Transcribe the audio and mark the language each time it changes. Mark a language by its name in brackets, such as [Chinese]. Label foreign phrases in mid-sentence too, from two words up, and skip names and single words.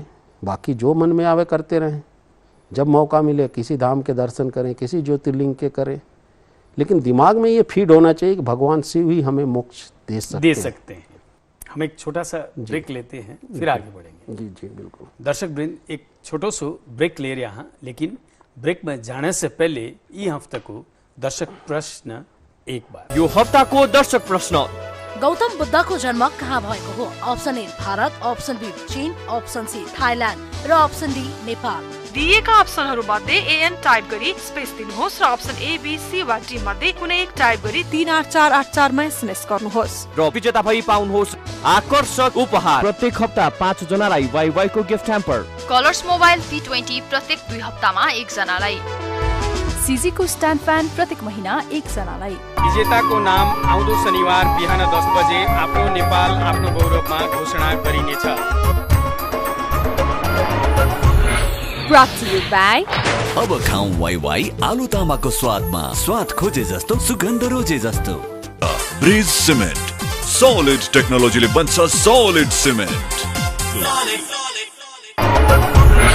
[Hindi] बाकी जो मन में आवे करते रहें, जब मौका मिले किसी धाम के दर्शन करें, किसी ज्योतिर्लिंग के करें, लेकिन दिमाग में ये फीड होना चाहिए कि भगवान शिव ही हमें मोक्ष दे सकते हैं। हम एक छोटा सा ब्रेक लेते हैं, फिर आगे बढ़ेंगे। जी जी बिल्कुल। दर्शक वृंद, एक छोटो सो ब्रेक ले रहा, लेकिन ब्रेक में जाने से पहले ये हफ्ता को दर्शक प्रश्न एक बार। [Nepali] यो हफ्ता को दर्शक प्रश्न, गौतम बुद्धको जन्म कहाँ भएको हो? [English] option A [Nepali] भारत, [English] option B [Nepali] चीन, [English] option C [Nepali] थाइल्यान्ड र [English] option D [Nepali] नेपाल। दिएका अप्सनहरू मध्ये एएन टाइप गरी स्पेस दिनुहोस् र [English] option A, B, C [Nepali] वा डी मध्ये कुनै एक टाइप गरी 38484 मा एसएमएस गर्नुहोस् र विजेता भई पाउनुहोस् आकर्षक उपहार। प्रत्येक हप्ता 5 जनालाई वाइवाई को [English] gift hamper, [Nepali] कलर्स मोबाइल P20 प्रत्येक 2 हप्तामा 1 जनालाई, सीजी को [English] stand fan [Nepali] प्रत्येक महिना 1 जनालाई। विजेताको नाम आउँदो शनिबार बिहान 10 बजे आफ्नो नेपाल आफ्नो गौरवमा घोषणा गरिनेछ। [English] Brought to you by [Nepali] अब खाऊं वाई आलु तामाको स्वादमा, स्वाद खोजे जस्तो, सुगन्ध रोजे जस्तो। ब्रिज सिमेन्ट, सॉलिड टेक्नोलोजीले बन्छ [English] solid cement.